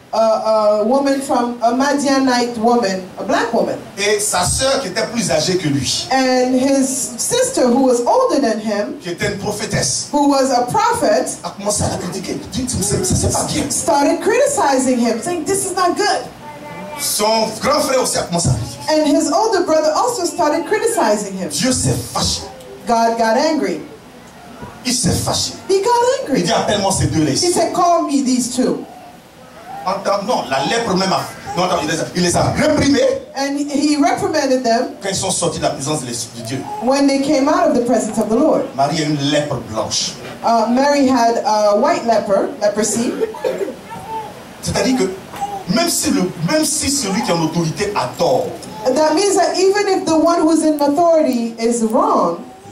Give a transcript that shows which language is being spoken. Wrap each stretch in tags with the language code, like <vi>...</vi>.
<en>a woman from a Madianite woman, a black woman.</en> <fr>Et sa sœur qui était plus âgée que lui,</fr> <en>And his sister, who was older than him,</en> <fr>qui était une prophétesse,</fr> <en>who was a prophet,</en> <fr>a commencé à la critiquer. Ça c'est pas bien.</fr> <en>started criticizing him, saying, this is not good.</en> <fr>Son grand frère aussi a commencé à critiquer.</fr> <en>And his older brother also started criticizing him.</en> <fr>Dieu s'est fâché.</fr> <en>God got angry.</en> <fr>Il s'est fâché.</fr> <en>He got</en> <fr>Il</fr> <en>angry.</en> <fr>dit appelle-moi ces deux-là</fr> <en>He</en> <fr>ici.</fr> <en>said, call me these two.</en> <fr>Non, la lèpre même non, attends, il les a réprimés</fr> <en>And he reprimanded them</en> <fr>quand ils sont sortis de la présence de Dieu.</fr> <en>when they came out of the presence of the Lord.</en> <fr>Marie a une lèpre blanche.</fr> <en>Mary had white leprosy.</en> <fr>C'est-à-dire que même si celui qui a l'autorité a tort,</fr> <en>That means that even if the one who's in authority is wrong,</en>